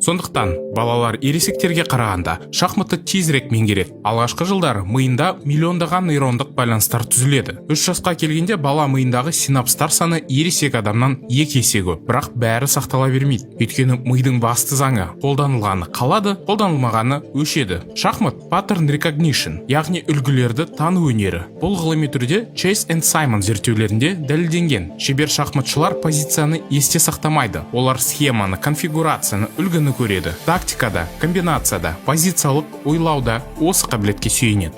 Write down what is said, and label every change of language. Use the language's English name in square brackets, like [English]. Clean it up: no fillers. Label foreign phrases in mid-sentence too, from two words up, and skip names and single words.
[Kazakh] Сондықтан балалар ересектерге қарағанда шахматты тезірек меңгереді. Алғашқы жылдары миында миллиондаған нейрондық байланыстар түзіледі. 3 жасқа келгенде бала миындағы синапстар саны ересек адамнан 2 есе көп. Бірақ бәрі сақтала бермейді. Өйткені мидың басты заңы қолданылғаны қалады, қолданылмағаны өшеді. [English] Шахмат pattern recognition, [Kazakh] яғни үлгілерді тану өнері. Бұл ғылыми түрде Chase and Simon зерттеулерінде дәлелденген. Шебер шахматшылар позицияны есте сақтамайды. Олар схеманы, конфигурацияны, үлгіні көреді. Тактикада, комбинацияда, позициялық ойлауда осы қабілетке сүйенеді.